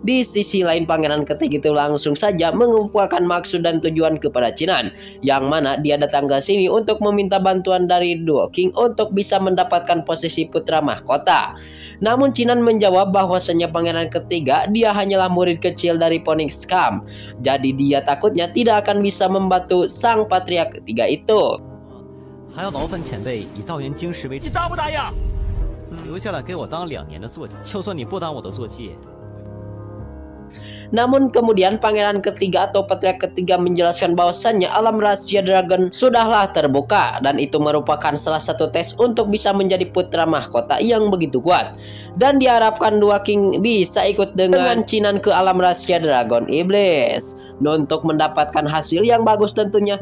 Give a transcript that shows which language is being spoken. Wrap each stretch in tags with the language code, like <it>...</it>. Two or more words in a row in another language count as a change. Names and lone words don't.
<id>Di sisi lain pangeran ketiga itu langsung saja mengumpulkan maksud dan tujuan kepada Cinan, yang mana dia datang ke sini untuk meminta bantuan dari Duo King untuk bisa mendapatkan posisi putra mahkota. Namun Cinan menjawab bahwasanya pangeran ketiga dia hanyalah murid kecil dari Phoenix Camp. Jadi dia takutnya tidak akan bisa membantu sang patria ketiga itu.</id> <zh>还要劳烦前辈以道元晶石为你答不答应？留下来给我当2年的坐骑，就算你不当我的坐骑。</zh> <id>Namun kemudian pangeran ketiga atau patria ketiga menjelaskan bahwasannya alam rahasia dragon sudahlah terbuka, dan itu merupakan salah satu tes untuk bisa menjadi putra mahkota yang begitu kuat. Dan diharapkan Duo King bisa ikut dengan Cinan ke alam rahasia dragon iblis untuk mendapatkan hasil yang bagus tentunya.</id>